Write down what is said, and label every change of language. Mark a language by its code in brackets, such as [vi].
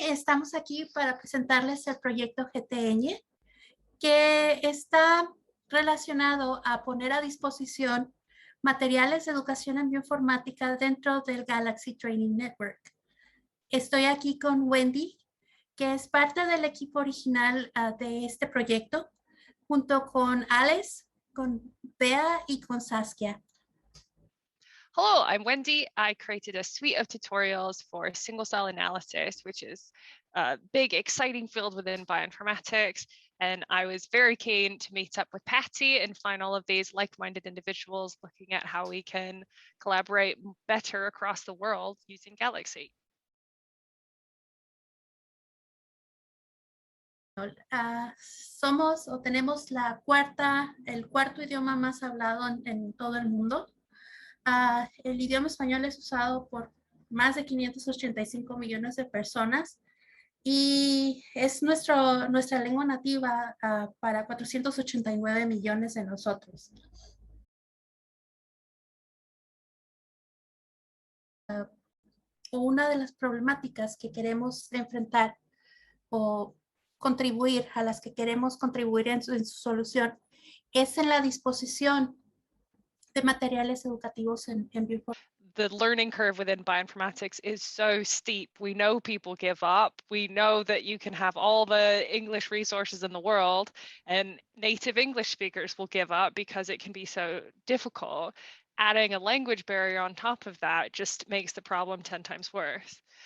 [es] Estamos aquí para presentarles el proyecto GTN, que está relacionado a poner a disposición materiales de educación en bioinformática dentro del Galaxy Training Network. Estoy aquí con Wendi, que es parte del equipo original de este proyecto, junto con Alex, con Bea y con Saskia. [en] Hello, I'm Wendi. I created a suite of tutorials for single cell analysis, which is a big, exciting field within bioinformatics. And I was very keen to meet up with Patty and find all of these like-minded individuals looking at how we can collaborate better across the world using Galaxy. [es] Somos o tenemos el cuarto idioma más hablado en todo el mundo. El idioma español es usado por más de 585 millones de personas y es nuestra lengua nativa para 489 millones de nosotros. Una de las problemáticas que queremos enfrentar o contribuir, a las que queremos contribuir en su solución, es en la disposición de materiales educativos en bioinformática. [en] The learning curve within bioinformatics is so steep. We know people give up. We know that you can have all the English resources in the world and native English speakers will give up because it can be so difficult. Adding a language barrier on top of that just makes the problem 10 times worse.